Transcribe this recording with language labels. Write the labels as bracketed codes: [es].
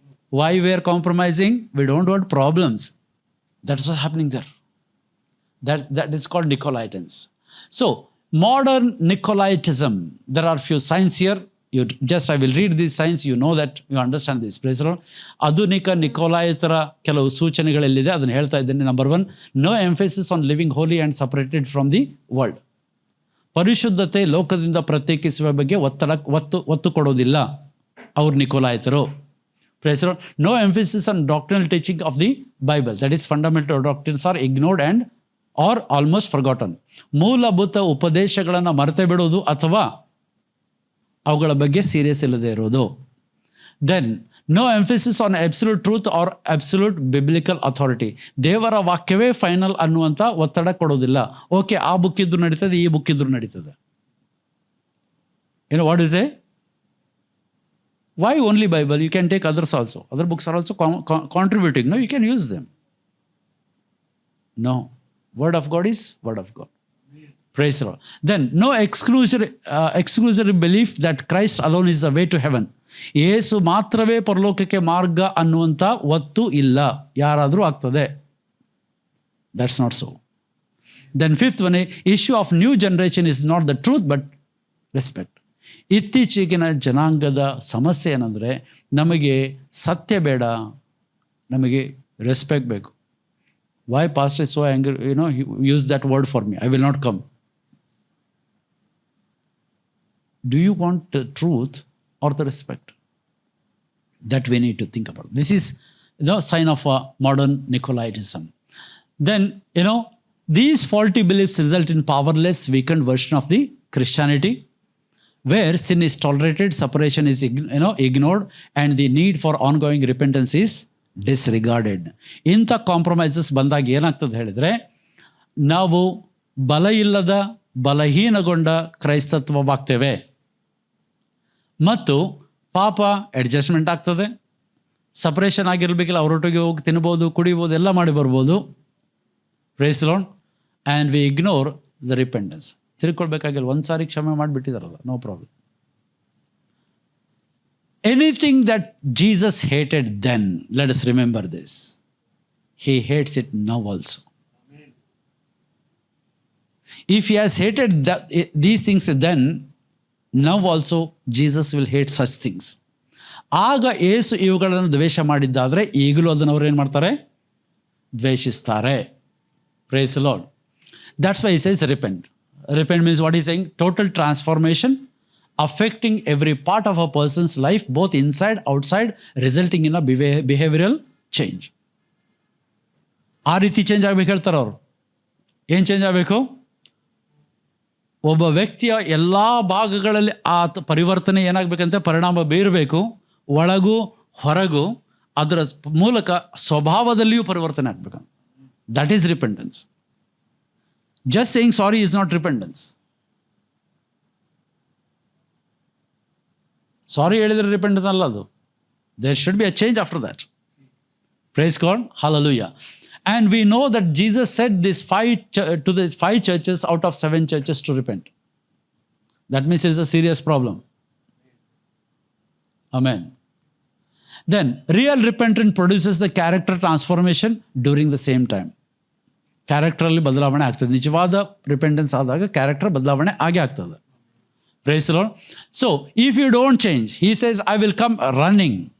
[en] Why we are compromising? We don't want problems. That's what's happening there. That is called Nicolaitans. So modern Nicolaitism, there are few signs here. I will read these signs, you know that, you understand this. Praise the Lord. [kn] ಆಧುನಿಕ ನಿಕೋಲಾಯಿತರ ಕೆಲವು ಸೂಚನೆಗಳೆಲ್ಲಿದೆ ಅದನ್ನು ಹೇಳ್ತಾ ಇದ್ದೇನೆ. [en] Number 1, no emphasis on living holy and separated from the world. [kn] ಪರಿಶುದ್ಧತೆ, ಲೋಕದಿಂದ ಪ್ರತ್ಯೇಕಿಸುವ ಬಗ್ಗೆ ಒತ್ತು ಕೊಡೋದಿಲ್ಲ ಅವ್ರು ನಿಕೋಲಾಯಿತರು. [en] Praise the Lord. No emphasis on doctrinal teaching of the Bible. That is, fundamental doctrines are ignored and or almost forgotten. [kn] ಮೂಲಭೂತ ಉಪದೇಶಗಳನ್ನು ಮರೆತೇ ಬಿಡೋದು ಅಥವಾ ಅವುಗಳ ಬಗ್ಗೆ ಸೀರಿಯಸ್ ಇಲ್ಲದೆ ಇರೋದು. [en] Then, no emphasis on absolute truth or absolute biblical authority. [kn] ದೇವರ ವಾಕ್ಯವೇ final ಅನ್ನುವಂಥ ಒತ್ತಡ ಕೊಡೋದಿಲ್ಲ. ಓಕೆ, ಆ ಬುಕ್ ಇದ್ರು ನಡೀತದೆ, ಈ ಬುಕ್ ಇದ್ರು ನಡೀತದೆ. [en] What is a? Why only Bible? You can take others also. Other books are also contributing. No, you can use them. No. Word of God is Word of God. Praise the Lord. Then, no exclusive belief that Christ alone is the way to heaven. [kn] ಯೇಸು ಮಾತ್ರವೇ ಪರಲೋಕಕ್ಕೆ ಮಾರ್ಗ ಅನ್ನುವಂಥ ಒತ್ತು ಇಲ್ಲ. ಯಾರಾದರೂ ಆಗ್ತದೆ. [en] That's not so. Then fifth one, issue of new generation is not the truth but respect. [kn] ಇತ್ತೀಚೆಗಿನ ಜನಾಂಗದ ಸಮಸ್ಯೆ ಏನಂದರೆ, ನಮಗೆ ಸತ್ಯ ಬೇಡ, ನಮಗೆ ರೆಸ್ಪೆಕ್ಟ್ ಬೇಕು. [en] Why pastor is so angry? He used that word for me. I will not come. Do you want the truth or the respect? That we need to think about. This is the sign of a modern Nicolaitism. Then, these faulty beliefs result in powerless, weakened version of the Christianity, where sin is tolerated, separation is ignored, and the need for ongoing repentance is disregarded. [kn] ಇಂಥ compromises ಬಂದಾಗ ಏನಾಗ್ತದೆ ಹೇಳಿದರೆ, ನಾವು ಬಲ ಇಲ್ಲದ, ಬಲಹೀನಗೊಂಡ ಕ್ರೈಸ್ತತ್ವವಾಗ್ತೇವೆ. ಮತ್ತು ಪಾಪ adjustment ಆಗ್ತದೆ. ಸಪ್ರೇಷನ್ ಆಗಿರಬೇಕಿಲ್ಲ, ಅವರೊಟ್ಟಿಗೆ ಹೋಗಿ ತಿನ್ಬೋದು, ಕುಡಿಬೋದು, ಎಲ್ಲ ಮಾಡಿ ಬರ್ಬೋದು. [en] Praise the Lord. And we ignore the repentance. [kn] ತಿಳ್ಕೊಳ್ಬೇಕಾಗಿಲ್ಲ, ಒಂದು ಸಾರಿ ಕ್ಷಮೆ ಮಾಡಿಬಿಟ್ಟಿದಾರಲ್ಲ, no problem. [en] Anything that Jesus hated then, let us remember this, he hates it now also. If he has hated these things then, now also Jesus will hate such things. [kn] ಆಗ ಯೇಸು ಇವುಗಳನ್ನು ದ್ವೇಷ ಮಾಡಿದ್ದಾದರೆ ಈಗಲೂ ಅದನ್ನು ಅವ್ರು ಏನು ಮಾಡ್ತಾರೆ? ದ್ವೇಷಿಸ್ತಾರೆ. [en] Praise the Lord. That's why he says repent. Repent means what he's saying? Total transformation, affecting every part of a person's life, both inside, outside, resulting in a behavioral change. [kn] ಆ ರೀತಿ ಚೇಂಜ್ ಆಗ್ಬೇಕು ಹೇಳ್ತಾರೆ ಅವರು. ಏನು change ಆಗಬೇಕು? ಒಬ್ಬ ವ್ಯಕ್ತಿಯ ಎಲ್ಲ ಭಾಗಗಳಲ್ಲಿ ಆ ಪರಿವರ್ತನೆ ಏನಾಗಬೇಕಂತೆ ಪರಿಣಾಮ ಬೀರಬೇಕು. ಒಳಗೂ ಹೊರಗೂ ಅದರ ಮೂಲಕ ಸ್ವಭಾವದಲ್ಲಿಯೂ ಪರಿವರ್ತನೆ ಆಗಬೇಕು. [en] That is repentance. Just saying sorry is not repentance. [kn] Sorry ಹೇಳಿದ್ರೆ repentance ಅಲ್ಲ ಅದು. [en] There should be a change after that. Praise God. Hallelujah. And we know that Jesus said to the 5 churches out of 7 churches to repent. That means it is a serious problem. Amen. Then, real repentance produces the character transformation during the same time. [kn] ಕ್ಯಾರೆಕ್ಟ್ರಲ್ಲಿ ಬದಲಾವಣೆ ಆಗ್ತದೆ. ನಿಜವಾದ repentance ಆದಾಗ character ಬದಲಾವಣೆ ಆಗೇ ಆಗ್ತದೆ. [en] Praise the Lord. So if you don't change, he says I will come running.